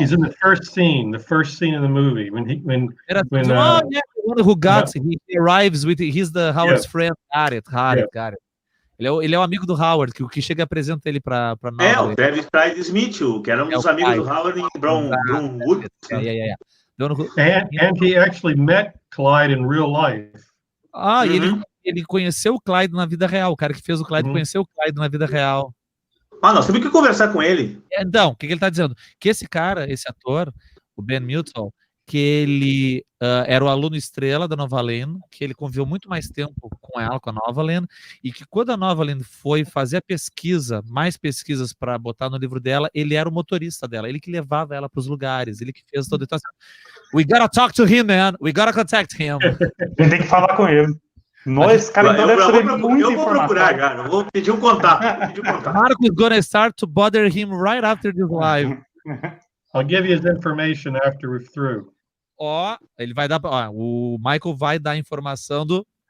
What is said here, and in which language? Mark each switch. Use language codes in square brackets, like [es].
[en] He's in the first scene in the movie when the one who got he arrives with he's the Howard's friend. Got it. [pt] Ele é o amigo do Howard, que chega e apresenta ele para o Travis Clyde Smith, que era um dos amigos do Howard em Brownwood. [en] And he actually met Clyde in real life. [pt] E ele conheceu o Clyde na vida real. O cara que fez o Clyde conheceu o Clyde na vida real. Nós temos que conversar com ele. Então, o que ele está dizendo? Que esse cara, esse ator, o Ben Mouton, que ele era o aluno estrela da Novalyne, que ele conviveu muito mais tempo com ela, com a Novalyne, e que quando a Novalyne foi fazer a pesquisa, mais pesquisas para botar no livro dela, ele era o motorista dela, ele que levava ela para os lugares, ele que fez todo. Então, assim, [en] we gotta talk to him, man, we gotta contact him. [pt] A gente tem que falar com ele. Esse cara então deve saber muita informação. Eu vou procurar, cara, eu vou pedir um contato. [en] Marcos gonna start to bother him right after this live. I'll give you his information after we're through. [pt] Ele vai dar. O Michael vai dar a informação do.